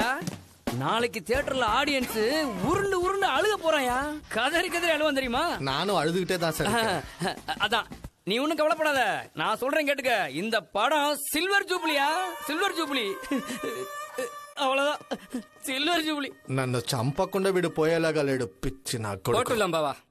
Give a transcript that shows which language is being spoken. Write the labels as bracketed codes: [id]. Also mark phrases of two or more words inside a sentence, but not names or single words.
[ta] நாளைக்கு தியேட்டர்ல ஆடியன்ஸ் உருண்டு அழுக போறாயா. கதறி அழுவான் தெரியுமா? நானும் அழுதுகிட்டே தான் சார். அதான் நீ ஒன்னும் கவலைப்படாத, நான் சொல்றேன் கேட்டுக்க. இந்த படம் [en] silver jubilee. [ta] அவ்வளவுதான், [en] silver jubilee. [te] నన్ను చంపకుండా వీడు పోయేలాగా లేడు పిచ్చి నా కొడుకు. బావా